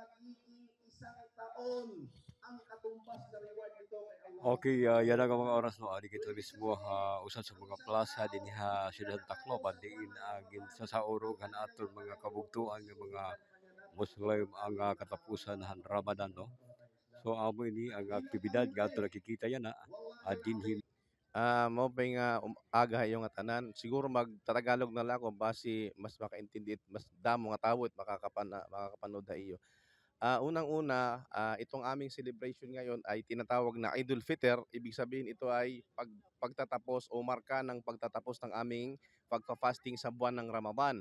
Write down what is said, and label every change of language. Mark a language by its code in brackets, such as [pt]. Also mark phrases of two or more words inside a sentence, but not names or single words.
[tl] Okay, yan ang mga oras mo. [war] Adi kita mismo usan sa mga plaza din ha Syudad Tacloban diin agin sa urog han aton mga kabugtuan ng mga Muslim ang katapusan han Ramadan no. So amo ini ang aktibidad gato nakikita yan na dinhi [ceb] Mao pay nga aga yung nga tanan. [tl] Siguro magtatagalog na lang ako base mas makaintindi at [war] mas damo nga tawo [tl] at makakapanood ha iyo. Unang-una, itong aming celebration ngayon ay tinatawag na Idul Fitr. Ibig sabihin ito ay pagtatapos o marka ng pagtatapos ng aming pagfa-fasting sa buwan ng Ramadan.